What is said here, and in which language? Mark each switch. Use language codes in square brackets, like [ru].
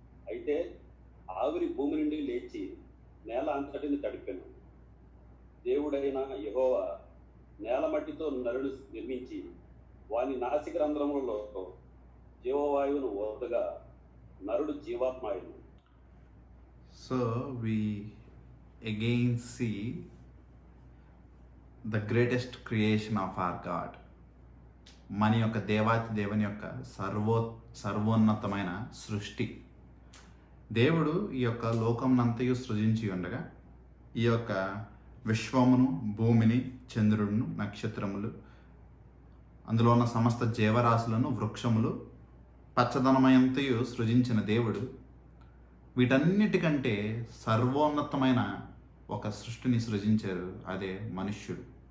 [te] అయితే ఆవిరి భూమి నుండి లేచి నేల అంతటిని తడిపెను. దేవుడైన యెహోవా నేల మట్టితో నరుడు నిర్మించి వాని నాసిక రంధ్రములలో జీవవాయువును ఓదగా నరుడు జీవాత్మాయుడు. [en] So we again see the greatest creation of our God. [te] మన యొక్క దేవాతి దేవుని యొక్క సర్వోన్నతమైన సృష్టి. దేవుడు ఈ యొక్క లోకమునంతయు సృజించి ఉండగా ఈ యొక్క విశ్వమును, భూమిని, చంద్రుడును, నక్షత్రములు, అందులో ఉన్న సమస్త జీవరాశులను, వృక్షములు, పచ్చదనమయంతయు సృజించిన దేవుడు వీటన్నిటికంటే సర్వోన్నతమైన ఒక సృష్టిని సృజించారు. అదే మనుష్యుడు.